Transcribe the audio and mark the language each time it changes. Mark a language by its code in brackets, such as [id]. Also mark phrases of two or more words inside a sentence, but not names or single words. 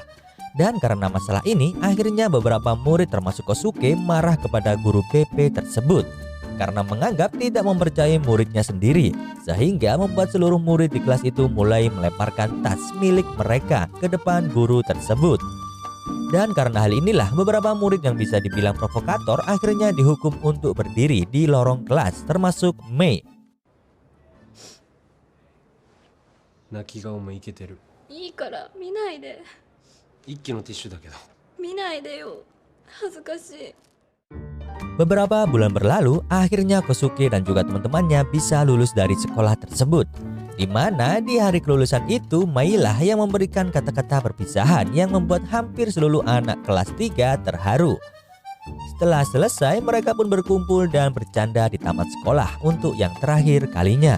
[id] Dan karena masalah ini, akhirnya beberapa murid termasuk Kosuke marah kepada guru BP tersebut karena menganggap tidak mempercayai muridnya sendiri, sehingga membuat seluruh murid di kelas itu mulai melemparkan tas milik mereka ke depan guru tersebut. Dan karena hal inilah beberapa murid yang bisa dibilang provokator akhirnya dihukum untuk berdiri di lorong kelas, termasuk Mei. [ja] 泣き顔もイケてる。いいから見ないで。一気のティッシュだけど。見ないでよ。恥ずかしい。 [id] Beberapa bulan berlalu, akhirnya Kosuke dan juga teman-temannya bisa lulus dari sekolah tersebut, di mana di hari kelulusan itu Mei lah yang memberikan kata-kata perpisahan yang membuat hampir seluruh anak kelas 3 terharu. Setelah selesai, mereka pun berkumpul dan bercanda di taman sekolah untuk yang terakhir kalinya.